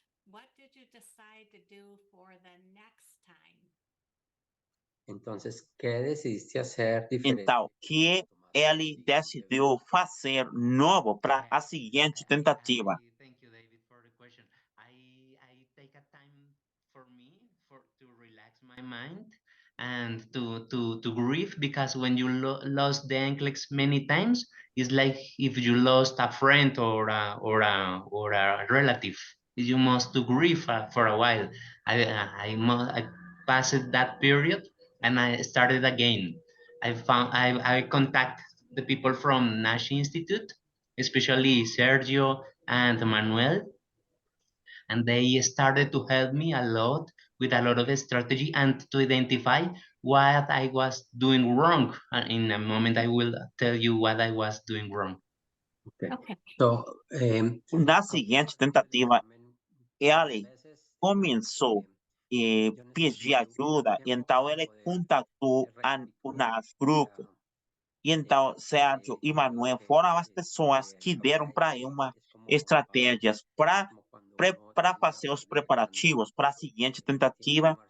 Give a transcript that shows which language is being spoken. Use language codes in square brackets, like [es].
[en] What did you decide to do for the next time? [es] Entonces, ¿qué decidiste hacer diferente? [pt] Então, que ele decidiu fazer novo para a seguinte tentativa. [en] Thank you, David, for the question. I take a time for me to relax my mind and to grieve, because when you lost the NCLEX many times, it's like if you lost a friend or a relative. You must to grieve for a while. I passed that period and I started again. I contact the people from Nash Institute, especially Sergio and Manuel, and they started to help me a lot with a lot of strategy and to identify what I was doing wrong. And in a moment, I will tell you what I was doing wrong. Okay. So, [pt] Na seguinte tentativa, ele começou a pedir ajuda, então ele contactou o Nash Grupo. E então, Sérgio e Manuel foram as pessoas que deram para ele uma estratégias para fazer os preparativos para a seguinte tentativa.